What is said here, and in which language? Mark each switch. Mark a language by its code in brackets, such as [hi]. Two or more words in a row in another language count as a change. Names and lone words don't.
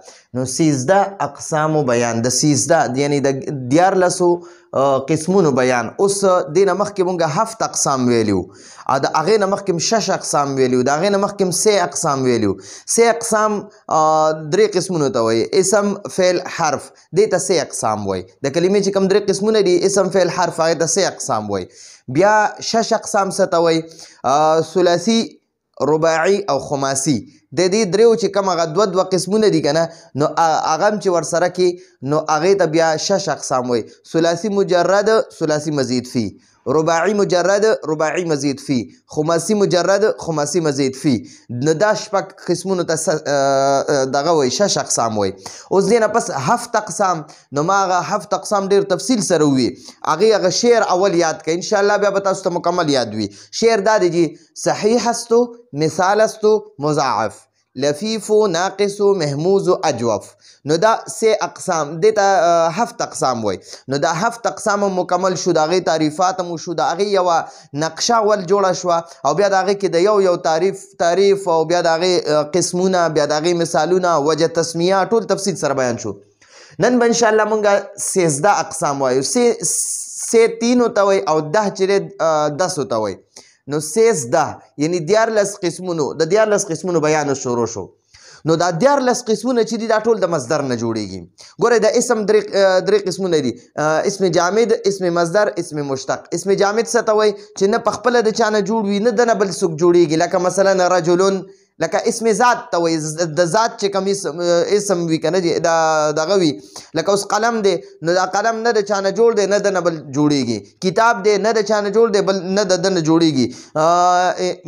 [ps] نو 16 اقسامو بیان د 16 یعنی د 14 قسمونو بیان. اوس دینه مخکې مونږ 7 اقسام ویلیو او د هغې نه مخکې 6 اقسام ویلیو، د هغې نه مخکې 3 اقسام ویلیو. 3 اقسام 3 قسمونو ته وایي: اسم، فعل، حرف. دې ته 3 اقسام وایي. د کلمې چې کوم 3 قسمونه دي اسم، فعل، حرف، هغې ته 3 اقسام وایي. بیا 6 اقسام څه ته وایي؟ ثلاثي، رباعي او خماسي. د دې دریو چې کوم هغه دوه قسمونه دي که نه، نو هغه هم چې ورسره کې نو هغې ته بیا 6 اقسام وایي. [ar] ثلاثي مجرد، ثلاثي مزید فی. رباعي مجرد، رباعي مزید فی. خماسي مجرد، خماسي مزید فی. [ps] نو دا 6 قسمونو ته دغه وایي 6 اقسام وایي. اوس دې نه پس 7 اقسام، نو ما هغه 7 اقسام ډېر تفصیل سره ووي. هغه شعر اول یاد کړئ، انشاءالله بیا به تاسو ته مکمل یاد وي. شعر دا دی چې [fa] صحیح است و مثال است و مضاعف، لفیف و ناقص و محموز و اجوف. [ps] نو دا 3 اقسام دې ته 7 اقسام وایي. نو دا 7 اقسام هم مکمل شو، د هغې تعریفات هم وشو، د هغې یوه نقشه ول جوړه شوه او بیا د هغې کې د یو تعریف او بیا د هغې قسمونه، بیا د هغې مثالونه، [ar] وجه تسمیه، [ps] ټول تفصیل سره بیان شو. نن به انشاءالله مونږ 16 اقسام وایو. 3 ته وایي او 10 چې 10 ته وایي. نو 16 یعنی 14 قسمونو، د 14 قسمونو بیان شروع شو. نو دا 14 قسمونه چې دي دا ټول د مصدر نه جوړیږي. ګورئ د اسم 3 قسمونه دي: [ar] اسم جامد، اسم مصدر، اسم مشتق. [ps] اسم جامد څه ته وایي؟ چې نه په خپله د چا نه جوړ وي، نه د نه بل څوک جوړیږي. لکه مثلا رجلون، لکه [ar] اسم ذات [ps] ته وایي، د ذات چې کوم اسم وي که نه دغه وي. لکه اوس قلم دی، نو دا قلم نه د چا نه جوړ دی، نه د نه بل جوړیږي. کتاب دی، نه د چا نه جوړ دی، بل نه د ده نه جوړیږي.